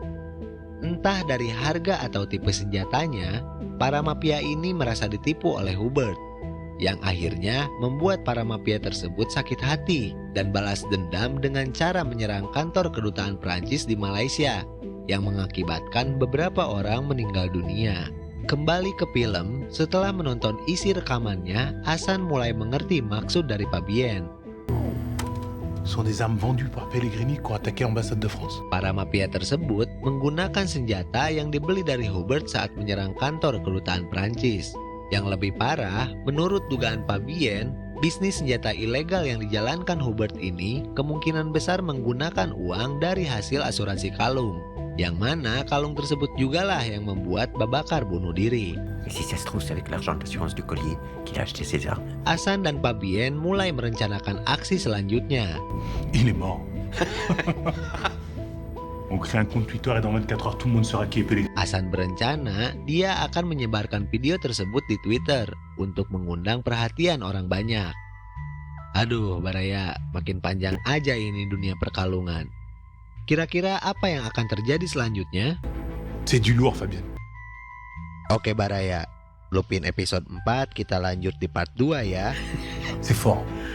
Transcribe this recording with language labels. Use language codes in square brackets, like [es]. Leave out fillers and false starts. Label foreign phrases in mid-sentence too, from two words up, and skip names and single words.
[id] Entah dari harga atau tipe senjatanya, para mafia ini merasa ditipu oleh Hubert, yang akhirnya membuat para mafia tersebut sakit hati dan balas dendam dengan cara menyerang kantor kedutaan Prancis di Malaysia yang mengakibatkan beberapa orang meninggal dunia. Kembali ke film, setelah menonton isi rekamannya, Hasan mulai mengerti maksud dari Fabienne. [fr] Ce sont des armes vendues par Pellegrini qui ont attaqué l'ambassade de France. [id] Para mafia tersebut menggunakan senjata yang dibeli dari Hubert saat menyerang kantor kedutaan Prancis. Yang lebih parah, menurut dugaan Fabienne, bisnis senjata ilegal yang dijalankan Hubert ini kemungkinan besar menggunakan uang dari hasil asuransi kalung. Yang mana kalung tersebut jugalah yang membuat Babakar bunuh diri. [fr] Et si ça se trouve, c'est avec l'argent de l'assurance du collier qu'il a acheté ses armes. [id] Hasan dan Fabienne mulai merencanakan aksi selanjutnya. [fr] Il est mort. On crée un compte Twitter et dans 24 heures, tout le monde saura qui est Pellegrini. [id] Hasan berencana dia akan menyebarkan video tersebut di Twitter untuk mengundang perhatian orang banyak. Aduh, Baraya, makin panjang aja ini dunia perkalungan. Kira-kira apa yang akan terjadi selanjutnya? [fr] C'est du lourd, Fabienne. [id] Oke Baraya, Lupin episode 4 kita lanjut di part 2 ya. [fr] C'est fort.